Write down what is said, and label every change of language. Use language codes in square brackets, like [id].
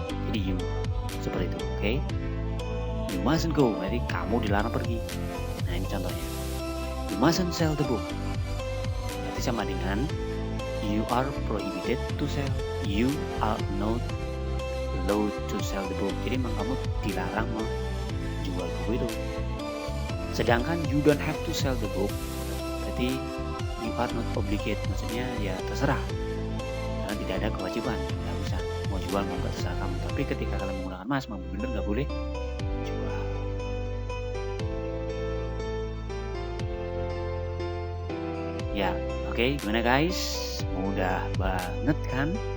[id] Jadi you seperti itu, oke? [en] You mustn't go, [id] jadi kamu dilarang pergi. Nah ini contohnya. [en] You mustn't sell the book. [id] Berarti sama dengan [en] you are prohibited to sell. You are not allowed to sell the book. [id] Jadi memang kamu dilarang menjual buku itu. [en] Sedangkan you don't have to sell the book, berarti you are not obligated. [id] Maksudnya ya terserah. Karena tidak ada kewajiban, nggak bisa mau jual mau nggak terserah kamu. Tapi ketika kalian menggunakan mas, memang benar nggak boleh jual. Ya, oke, gimana guys? Mudah banget kan?